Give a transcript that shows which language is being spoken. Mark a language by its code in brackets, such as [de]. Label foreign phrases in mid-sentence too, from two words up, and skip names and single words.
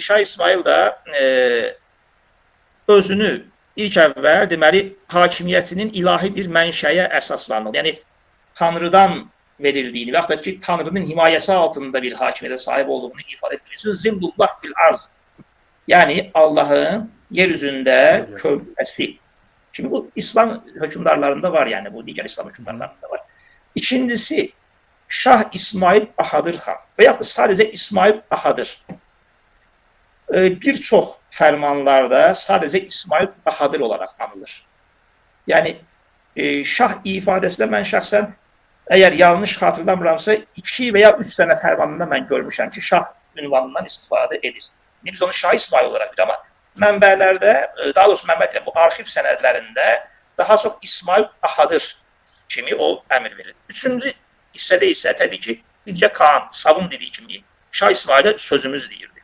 [az] Şah İsmayıl da özünü ilk əvvəl deməli hakimiyyətinin ilahi bir mənşəyə əsaslandırdı. Yəni Tanrıdan verildiyini və yaxud da ki Tanrının himayəsi altında bir hakimiyyətə sahib olduğunu ifadə etmək üçün [ar] ظل الله في الأرض. [az] Yəni Allahın yer üzündə kölgəsi. [tr] Şimdi bu İslam hükümdarlarında var, yani bu diğer İslam hükümdarlarında var. İkincisi Şah İsmail Bahadır Han veya sadece İsmail Bahadır. Birçok fermanlarda sadece İsmail Bahadır olarak anılır. [az] Yani Şah ifadəsində mən şəxsən [tr] eğer yanlış [az] hatırlamıramsa 2 veya 3 tane fermanında mən görmüşəm ki Şah ünvanından istifadə edir. Biz onu Şah İsmail olarak bilir ama mənbələrdə, daha doğrusu mənbələrdə bu arxiv sənədlərində daha çox İsmail Bahadır kimi o əmr verir. Üçüncü hissədə isə təbii ki Bilgə Kağan, Savun dediği kimi Şah İsmail'e sözümüz deyirdi.